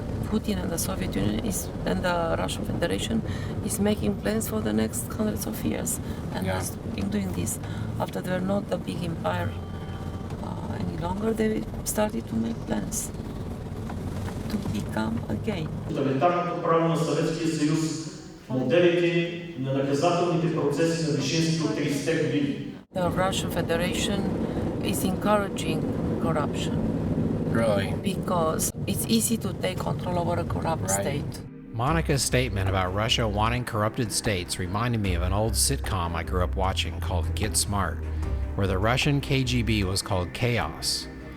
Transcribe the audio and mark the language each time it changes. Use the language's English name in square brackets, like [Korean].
[English] Putin and the Soviet Union and the Russian Federation is making plans for the next hundreds of years, and has been doing this after they were not a big empire any longer. They started to make plans to become again. [Bulgarian] Тоталитарното право на Съветския съюз, моделите на наказателните процеси на Вишински от 30-те години. [English] The Russian Federation is encouraging corruption. Really? Because it's easy to take control over a corrupt state. Monica's statement about Russia wanting corrupted states reminded me of an old sitcom I grew up watching called Get Smart, where the Russian KGB was called Chaos.